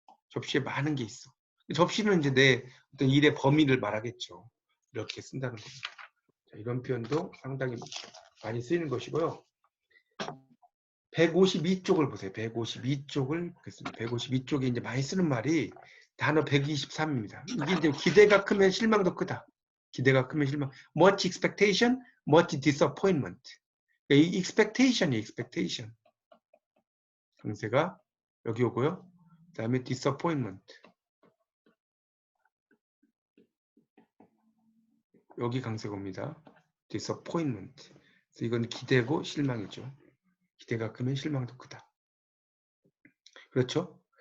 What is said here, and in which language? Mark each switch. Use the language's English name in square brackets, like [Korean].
[Korean] 접시에 많은 게 있어. 접시는 이제 내 어떤 일의 범위를 말하겠죠. 이렇게 쓴다는 겁니다. 자, 이런 표현도 상당히 많이 쓰이는 것이고요. 152쪽을 보세요. 152쪽을 보겠습니다. 152쪽에 이제 많이 쓰는 말이 단어 123입니다. 이게 이제 기대가 크면 실망도 크다. 기대가 크면 실망. [English] Much expectation, much disappointment. [Korean] 이 expectation이 expectation. 강세가 여기 오고요. 그 다음에 disappointment. 여기 강세가 옵니다. disappointment. 그래서 이건 기대고 실망이죠. 기대가 크면 실망도 크다. 그렇죠?